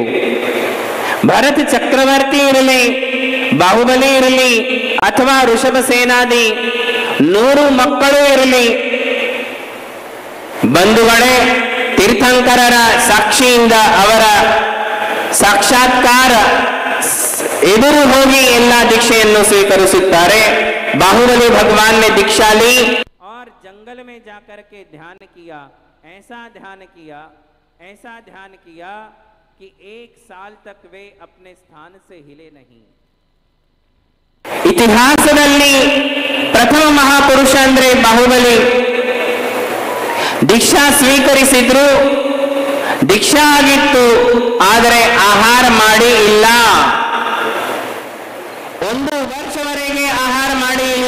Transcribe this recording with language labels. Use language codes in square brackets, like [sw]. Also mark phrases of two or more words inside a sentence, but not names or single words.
[kn] ಭರತ ಚಕ್ರವರ್ತಿ ಇರಲಿ, ಬಾಹುಬಲಿ ಇರಲಿ, ಅಥವಾ ಋಷಭ ಸೇನಾದಿ 100 ಮಕ್ಕಳು ಇರಲಿ, ಬಂಧುಗಳೇ, ತೀರ್ಥಂಕರರ ಸಾಕ್ಷಿಯಿಂದ ಅವರ ಸಾಕ್ಷಾತ್ಕಾರ ಎದುರು ಹೋಗಿ ಎಲ್ಲ ದೀಕ್ಷೆಯನ್ನು ಸ್ವೀಕರಿಸುತ್ತಾರೆ. [hi] ಬಾಹುಬಲಿ ಭಗವಾನ್ ने दीक्षा ली और जंगल में जाकर के ध्यान किया, ऐसा ध्यान किया कि 1 साल तक वे अपने स्थान से हिले नहीं. [kn] ಇತಿಹಾಸದಲ್ಲಿ ಪ್ರಥಮ ಮಹಾಪುರುಷ ಅಂದ್ರೆ ಬಾಹುಬಲಿ. ದೀಕ್ಷಾ ಸ್ವೀಕರಿಸಿದ್ರು, ದೀಕ್ಷಾ ಆಗಿತ್ತು, ಆದರೆ ಆಹಾರ ಮಾಡಿ ಇಲ್ಲ. 1 ವರ್ಷವರೆಗೆ ಆಹಾರ ಮಾಡಿ ಇಲ್ಲ.